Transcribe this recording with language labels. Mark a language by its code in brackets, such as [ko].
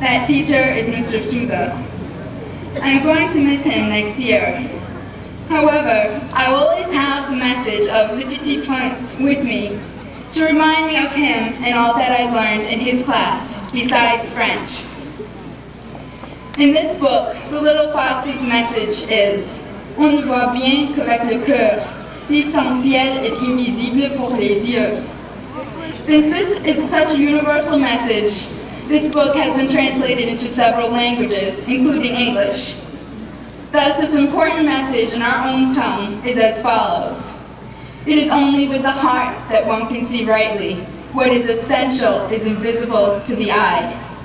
[en] That teacher is Mr. Souza. I am going to miss him next year. However, I will always have the message of Le Petit Prince with me to remind me of him and all that I learned in his class, besides French. In this book, the little fox's message is, [fr] on ne voit bien qu'avec le cœur, l'essentiel est invisible pour les yeux. [en] Since this is such a universal message, this book has been translated into several languages, including English. Thus, this important message in our own tongue is as follows. It is only with the heart that one can see rightly. What is essential is invisible to the eye.